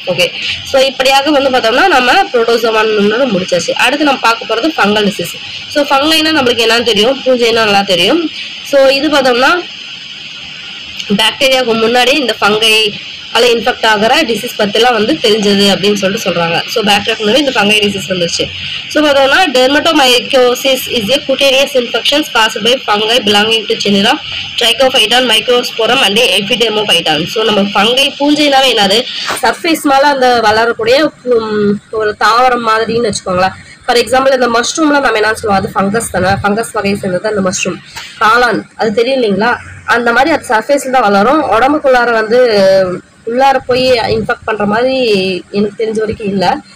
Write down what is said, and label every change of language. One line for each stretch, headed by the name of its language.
Tamil: Okay, so இப்படியாக வந்து பார்த்தோம்னா நம்ம புரோட்டோசோவான் முடிச்சாச்சு. அடுத்து நம்ம பார்க்க போகிறது ஃபங்கல் டிசீஸ். ஸோ ஃபங்கைனா நம்மளுக்கு என்னன்னு தெரியும், பூஞ்சைன்னா நல்லா தெரியும். ஸோ இது பார்த்தோம்னா பாக்டீரியாவுக்கு முன்னாடியே இந்த ஃபங்கை அதில் இன்ஃபெக்ட் ஆகிற டிசீஸ் பற்றிலாம் வந்து தெரிஞ்சது அப்படின்னு சொல்லிட்டு சொல்கிறாங்க. ஸோ பாக்டீரியாவுக்கு முன்னாடி இந்த ஃபங்கை டிசீஸ் வந்துச்சு.
English: so
Tamil: பார்த்தோம்னா
English: Dermatomycosis is a cutaneous infections caused by fungi belonging to genera Trichophyton, Microsporum and Epidemophyton.
Tamil: So நம்ம ஃபங்கை பூஞ்சைனாவே என்னது சர்ஃபேஸ் மேலே அந்த வளரக்கூடிய ஒரு தாவரம் மாதிரின்னு வச்சுக்கோங்களேன். ஃபார் எக்ஸாம்பிள் இந்த மஷ்ரூம்ல நம்ம என்ன சொல்லுவோம், அது ஃபங்கஸ் தானே, ஃபங்கஸ் வகையை சேர்ந்தது அந்த மஷ்ரூம். காளான் அது தெரியும் இல்லைங்களா, அந்த மாதிரி அது சர்ஃபேஸில் தான் வளரும். உடம்புக்குள்ளார வந்து உள்ளார போய் இன்ஃபெக்ட் பண்ணுற மாதிரி எனக்கு தெரிஞ்ச வரைக்கும் இல்லை.